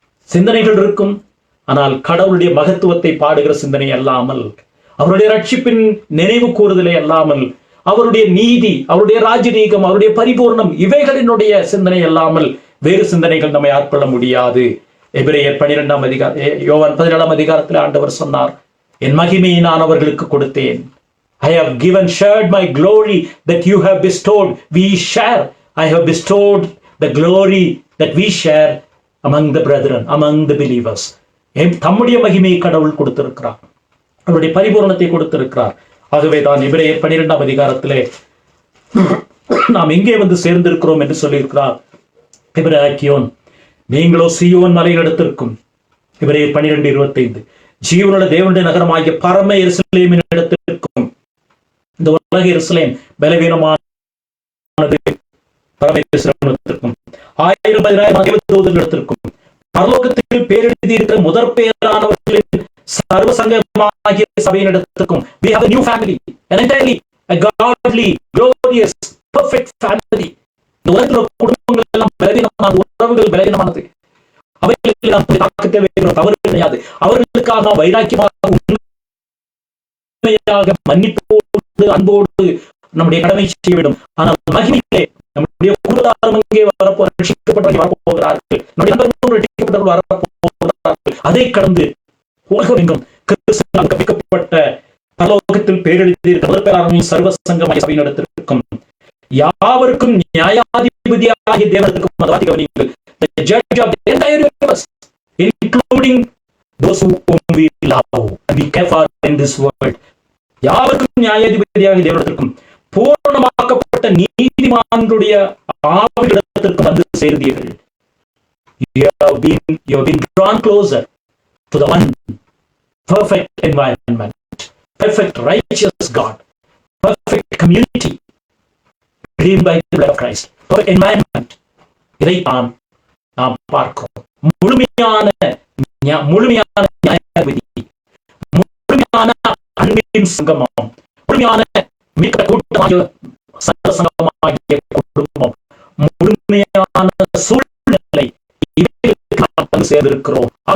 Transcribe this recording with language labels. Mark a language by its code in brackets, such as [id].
[ta] சிந்தனைகள் இருக்கும், ஆனால் கடவுளுடைய மகத்துவத்தை பாடுகிற சிந்தனை அல்லாமல், அவருடைய ரட்சிப்பின் நினைவு கூறுதலை அல்லாமல், அவருடைய நீதி, அவருடைய ராஜரீகம், அவருடைய பரிபூர்ணம், இவைகளினுடைய சிந்தனை அல்லாமல் வேறு சிந்தனைகள் நம்மை ஆட்கொள்ள முடியாது. எபிரேயர் 12ஆம் அதிகாரம், யோவான் 17ஆம் அதிகாரத்தில் ஆண்டவர் சொன்னார், என் மகிமையை நான் அவர்களுக்கு கொடுத்தேன். [en] I have shared my glory that you have bestowed. We share. I have bestowed the glory that we share among the brethren, among the believers. [ta] தம்முடைய மகிமையை கடவுள் கொடுத்திருக்கிறார், அவருடைய பரிபூர்ணத்தை கொடுத்திருக்கிறார். ஆகவே தான் எபிரேயர் 12ஆம் அதிகாரத்திலே நாம் எங்கே வந்து சேர்ந்திருக்கிறோம் என்று சொல்லியிருக்கிறார். எபிரேக்கியோன், நீங்களோ சீயோன் மலையிடத்திற்கும், எபிரேயர் 12:25, ஜீவனுள்ள தேவனுடைய நகரமாகிய பரம எருசலேமின் இடத்திற்கும். இந்த உலக எருசலேம் பலவீனமானது, பரம எருசலேமிற்கும் 1000-10,000 தேவதூதர்கள் இடத்திற்கும், பரலோகத்தில் பேரெழுதி இருக்கிற முதற் பேரானவர்களின் சர்வ சங்கமாகிய சபையின் இடத்திற்கும். [en] We have a new family, an entirely a godly, glorious, perfect family. [ta] இந்த உலகத்தில் குடும்பங்கள் எல்லாம் பலவீனமான, உறவுகள் பலவீனமானது, அவைகளுக்கு நாம் தாக்க தேவையான தவறு கிடையாது. அவர்களுக்காக நாம் வைராக்கியமாக, உண்மையாக, மன்னிப்போடு, அன்போடு நம்முடைய கடமை செய்ய வேண்டும். ஆனால் மகிமையிலே நம்முடைய குடும்பத்தாரும் அங்கே ரட்சிக்கப்பட்டவர்கள் வரப்போகிறார்கள், நம்முடைய நண்பர்களும் ரட்சிக்கப்பட்டவர்கள் வரப்போகிறார்கள். அதை கடந்து உலகம் எங்கும் கிறிஸ்துவினால் கற்பிக்கப்பட்ட பரலோகத்தில் பேரெழுதி சர்வ சங்கமாகிய சபையின் இடத்திற்கும் யாவருக்கும் நியாயாதிபதியாகிய தேவனுக்கும், [en] the judge of the entire universe, including those whom we love and we care for in this world. [ta] யாவருக்கும் நியாயாதிபதியாகிய தேவனிடத்திற்கும், பூரணமாக்கப்பட்ட நீதிமான்களுடைய ஆவியிடத்திற்கு வந்து சேர்ந்தீர்கள். [en] You have been drawn closer to the one perfect environment, perfect righteous God, perfect community redeemed by the blood of Christ, perfect environment. [ta] இதைத்தான் நாம் பார்க்கிறோம். முழுமையான நியாயவிதி, முழுமையான அன்பின் சங்கமம், முழுமையான மிக்க கூட்டமாகிய சங்கமாகிய குடும்பம், முழுமையான சூழ்நிலை நாம் வந்து சேர்ந்திருக்கிறோம்.